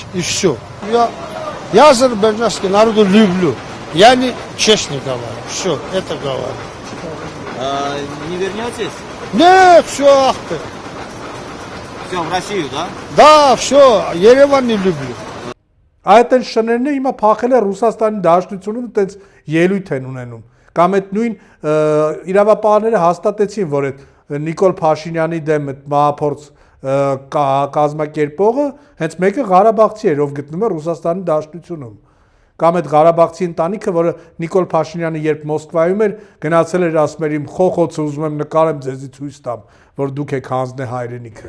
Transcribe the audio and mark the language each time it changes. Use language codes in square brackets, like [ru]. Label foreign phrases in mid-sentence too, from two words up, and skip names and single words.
[ru] И все. Я азербайджанский народ люблю. Я не честно говорю. Все, это говорю. Не вернетесь? Нет, все, Все, в Россию, да? Да, все, Ереван не люблю. [hy] Այդ են շներն հիմա փախել է Ռուսաստանի Դաշնությունում, այդպես ելույթ են ունենում։ Կամ այդ նույն իրավապահները հաստատեցին, որ այդ Նիկոլ Փաշինյանի դեմ այդ մահափորձ կազմակերպողը հենց մեկը Ղարաբաղցի էր, ով գտնում է Ռուսաստանի Դաշնությունում։ Կամ այդ Ղարաբաղցի ընտանիքը, որը Նիկոլ Փաշինյանը երբ Մոսկվայում էր, գնացել էր ասում էր իմ խոխոցը ուզում եմ նկարեմ ձեզի ցույց տամ, որ դուք եք հանձնե հայրենիքը։